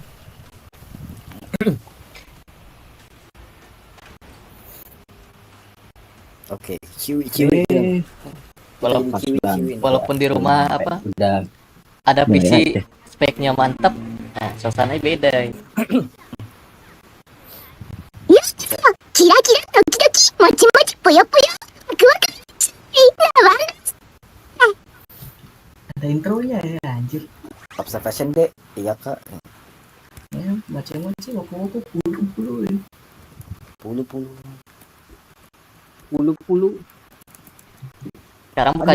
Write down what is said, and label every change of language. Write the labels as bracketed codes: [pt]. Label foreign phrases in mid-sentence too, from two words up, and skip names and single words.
[id] Oke, ciwi. Walaupun di rumah apa Udah. ada Udah PC ya. speknya mantap, nah suasananya beda. [ja] よしキラキラドキドキもちもちぽよぽよワクワクなわ [id] ada intronya ya anjir. Observation deh, iya kak. Ya, macam-macam woku-woku puluh-puluh ya. Puluh. Sekarang buka